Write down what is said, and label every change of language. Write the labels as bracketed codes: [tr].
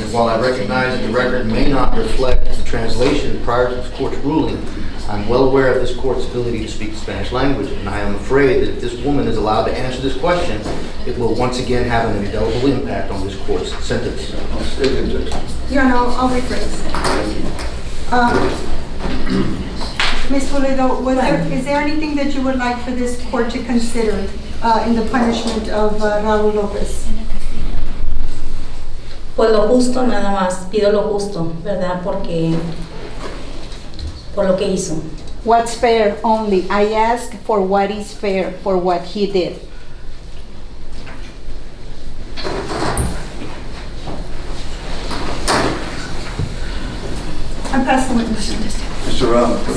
[en] And while I recognize that the record may not reflect the translation prior to the court's ruling, I'm well aware of this court's ability to speak the Spanish language, and I am afraid that if this woman is allowed to answer this question, it will once again have an indelible impact on this court's sentence. State the objection. Your Honor, I'll rephrase. Ms. Pulido, is there anything that you would like for this court to consider in the punishment of Raul Lopez? [es] Pues lo justo nada más, pido lo justo, ¿verdad? Porque por lo que hizo. [en] What's fair only? I ask for what is fair for what he did. I pass the witness. Mr. Raul.